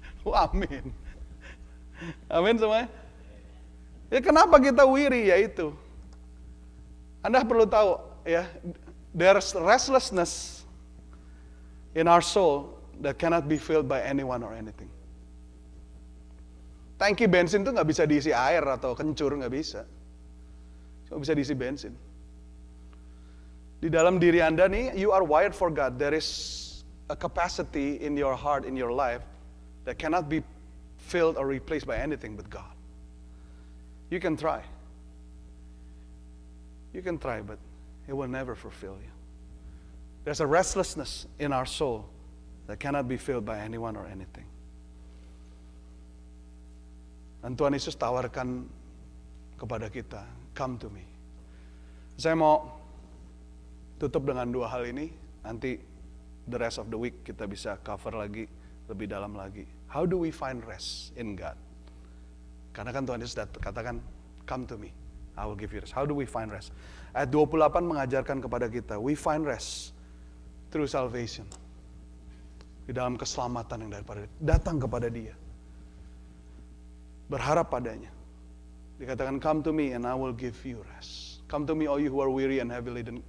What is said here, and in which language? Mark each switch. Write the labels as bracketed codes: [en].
[id] Amin. Amin semuanya. Ya kenapa kita weary? Ya itu. Anda perlu tahu ya, [en] there's restlessness in our soul that cannot be filled by anyone or anything. [id] Tangki bensin tuh nggak bisa diisi air atau kencur, nggak bisa. Cuma bisa diisi bensin. Di dalam diri Anda nih, [en] you are wired for God. There is a capacity in your heart, in your life, that cannot be filled or replaced by anything but God. You can try. You can try, but it will never fulfill you. There's a restlessness in our soul that cannot be filled by anyone or anything. [id] Dan Tuhan Yesus tawarkan kepada kita, [en] come to me. [id] Saya mau tutup dengan dua hal ini, nanti [en] the rest of the week [id] kita bisa cover lagi, lebih dalam lagi. [en] How do we find rest in God? [id] Karena kan Tuhan Yesus katakan, [en] come to me, I will give you rest. How do we find rest? [id] Ayat 28 mengajarkan kepada kita, [en] we find rest through salvation. [id] Di dalam keselamatan yang daripada datang kepada Dia. Berharap padanya. [en] Dikatakan, come to me and I will give you rest. Come to me all you who are weary and heavy laden.